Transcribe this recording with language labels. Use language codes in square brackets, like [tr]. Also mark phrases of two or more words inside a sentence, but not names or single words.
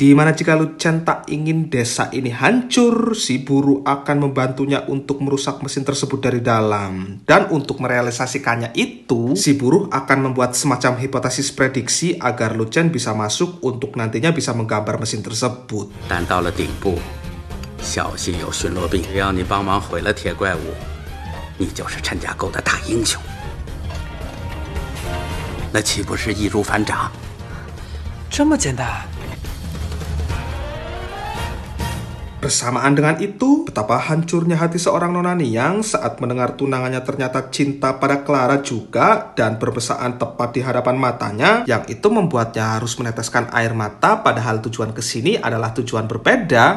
[id] Dimana jika Lu Chen tak ingin desa ini hancur, si buruh akan membantunya untuk merusak mesin tersebut dari dalam. Dan untuk merealisasikannya itu, si buruh akan membuat semacam hipotesis prediksi agar Lu Chen bisa masuk untuk nantinya bisa menggambar mesin tersebut. [zh] 但到了顶部，小心有巡逻兵，只要你帮忙毁了铁怪物，你就是陈家沟的大英雄。那岂不是易如反掌？这么简单？ [id] Bersamaan dengan itu, betapa hancurnya hati seorang Nona Niang saat mendengar tunangannya ternyata cinta pada Clara juga dan berbesaan tepat di hadapan matanya, yang itu membuatnya harus meneteskan air mata padahal tujuan kesini adalah tujuan berbeda.